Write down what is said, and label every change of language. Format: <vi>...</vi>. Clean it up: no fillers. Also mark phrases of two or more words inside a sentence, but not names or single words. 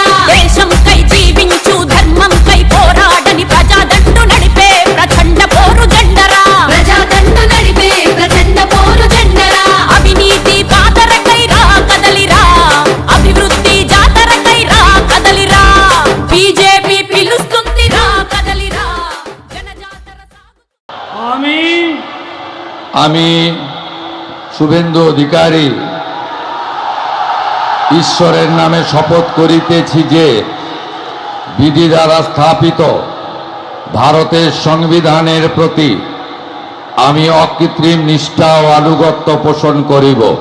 <te>దేశంకై జీవించు ధర్మంకై పోరాడని ప్రజాదండు నడిపే ప్రచండ పోరు జెండరా, ప్రజాదండు నడిపే ప్రచండ పోరు జెండరా. అవినీతి పాతరకై రా కదలిరా, అభివృద్ధి జాతరకై రా కదలిరా, బీజేపీ పిలుస్తుందిరా కదలిరా, జనజాతర</te> <bn>আমি শুভেন্দু অধিকারী ঈশ্বরের নামে শপথ করিতেছি যে বিধি দ্বারা স্থাপিত ভারতের সংবিধানের প্রতি আমি অকৃত্রিম নিষ্ঠা ও আনুগত্য পোষণ করিব।</bn>